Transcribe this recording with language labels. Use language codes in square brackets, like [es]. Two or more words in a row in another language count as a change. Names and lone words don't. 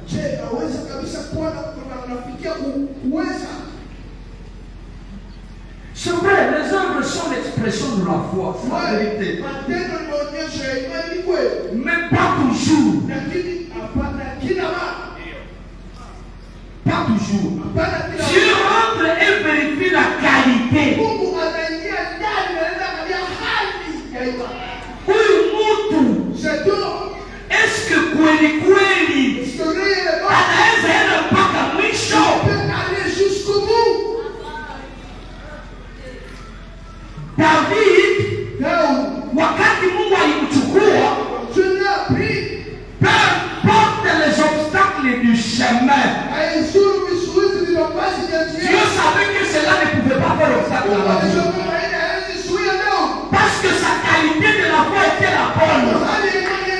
[fr] C'est vrai, les œuvres sont l'expression de la foi, c'est la vérité. Mais pas toujours. Pas toujours. Dieu rentre et vérifie la qualité. [sw] Huyu mtu, [fr] est-ce que [sw] kweli kweli anaweza enda mpaka mwisho? [fr] David, [sw] wakati Mungu alimchukua, [fr] peu importe les obstacles du chemin, Dieu savait que cela ne pouvait pas faire obstacle à la vie. Parce que sa qualité de la foi était la bonne.